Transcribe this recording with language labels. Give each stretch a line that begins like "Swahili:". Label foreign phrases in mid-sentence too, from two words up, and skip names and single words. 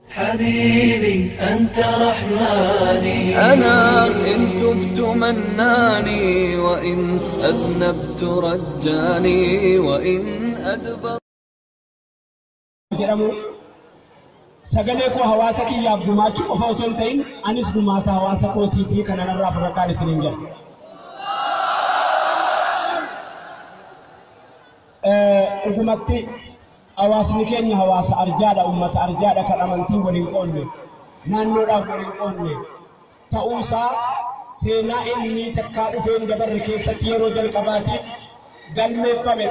Arabic: حبيبي أنت رحماني، أنا إن تبت مناني، وإن أذنبت رجاني، وإن أدبر.
Oromo: sagalee koo hawaasa kiyyaaf gumaachuu qofa otoo hin ta'in anis gumaata hawaasa kootiitii kana narraa fudhadhaan isiniin jedha. Dhugumatti hawaasni keenya hawaasa arjaadha, uummata arjaadha kan amantii waliin qoonne, naannoodhaaf waliin qoonne ta'uusaa seenaa inni takkaa dhufeen dabarre keessatti yeroo jalqabaatiif galmeeffame.